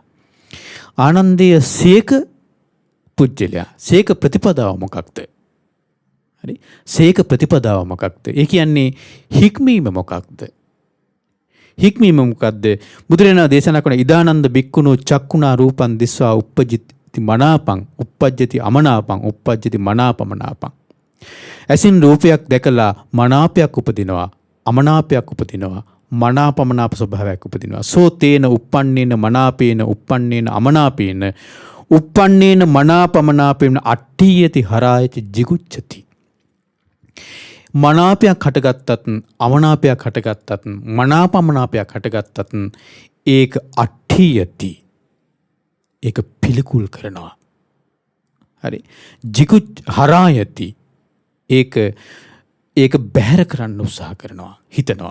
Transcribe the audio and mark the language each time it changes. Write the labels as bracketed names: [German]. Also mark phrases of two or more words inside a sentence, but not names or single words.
[Sinhala] ආනන්දයේ සේක පුජ්‍යලයා. සේක ප්‍රතිපදාව මොකක්ද? හරි. සේක ප්‍රතිපදාව මොකක්ද? ඒ කියන්නේ හික්මීම මොකක්ද? හික්මීම මොකක්ද? බුදුරජාණන් දේශනා කරන [Pali] ඉදානන්ද බික්කුණෝ චක්කුණා රූපං දිස්වා uppajjati මනාපං uppajjati අමනාපං uppajjati මනාපමනාපං. [Sinhala] ඇසින් රූපයක් දැකලා මනාපයක් උපදිනවා, අමනාපයක් උපදිනවා, මනාපමනාප ස්වභාවයක් උපදිනවා. [Pali] සෝ තේන uppannේන මනාපේන uppannේන අමනාපේන uppannේන මනාපමනාපේන අට්ඨියති හරායති jigucchati. [Sinhala] මනාපයක් හටගත්තත් අමනාපයක් හටගත්තත් මනාපමනාපයක් හටගත්තත් ඒක අට්ඨියති. ඒක පිළිකුල් කරනවා. හරි. [Pali] හරායති. [Sinhala] ඒක බැහැර කරන්න උත්සාහ කරනවා, හිතනවා.